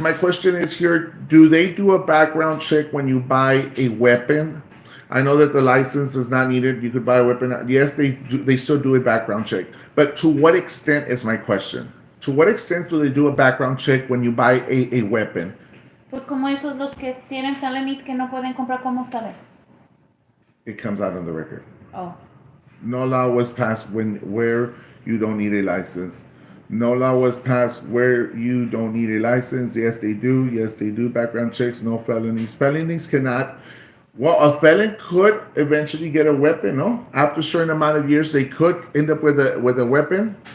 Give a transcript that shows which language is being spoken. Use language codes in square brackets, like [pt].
[en] My question is here: do they do a background check when you buy a weapon? I know that the license is not needed. You could buy a weapon. Yes, they do. They still do a background check. But to what extent is my question? To what extent do they do a background check when you buy a weapon? [es] Pues como esos los que tienen felonies que no pueden comprar, ¿cómo saben? [en] It comes out on the record. Oh. No law was passed where you don't need a license. No law was passed where you don't need a license. Yes, they do. Yes, they do background checks. No felonies. Felonies cannot. Well, a felon could eventually get a weapon. No, after a certain amount of years, they could end up with a weapon.